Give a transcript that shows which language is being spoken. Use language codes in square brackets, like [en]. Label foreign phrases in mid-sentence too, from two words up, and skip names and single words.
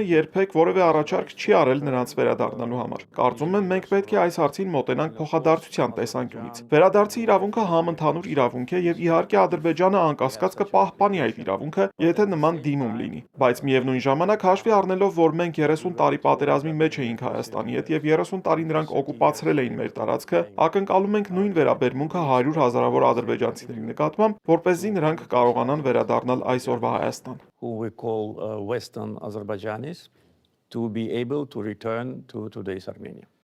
[hy] երբեք որևէ առաջարկ չի արել նրանց վերադառնալու համար։ Կարծում եմ, մենք պետք է այս հարցին մոտենանք փոխադարձության տեսանկյունից։ Վերադարձի իրավունքը համընդհանուր իրավունք է եւ իհարկե Ադրբեջանը անկասկած կպահպանի այդ իրավունքը, եթե նման դիմում լինի։ Բայց միևնույն ժամանակ հաշվի առնելով, որ մենք 30 տարի պատերազմի մեջ էինք Հայաստանի հետ եւ 30 տարի նրանք օկուպացրել էին մեր տարածքը, ակնկալում ենք նույն վերաբերմունքը 100 հազարավոր ադրբեջանցիների նկատմամբ, որպեսզի նրանք կարողանան վերադառնալ այսօրվա Հայաստան։ [en] Who we call Western Azerbaijanis to be able to return to today's Armenia.